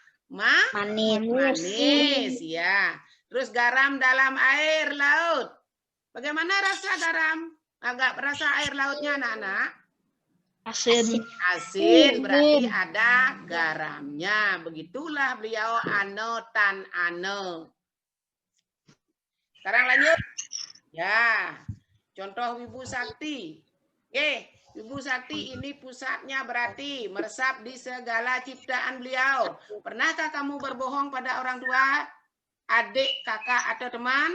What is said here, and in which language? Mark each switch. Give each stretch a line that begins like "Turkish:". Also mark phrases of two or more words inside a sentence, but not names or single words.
Indonesian: Manis, ya. Terus garam dalam air laut. Bagaimana rasa garam? Agak rasa air lautnya anak-anak? Asin, berarti ada garamnya. Begitulah beliau
Balinese: ane tan ane.
Indonesian: Sekarang lanjut. Ya, contoh Wibu Sakti. Wibu Sakti ini pusatnya berarti meresap di segala ciptaan beliau. Pernahkah kamu berbohong pada orang tua, adik, kakak, atau teman?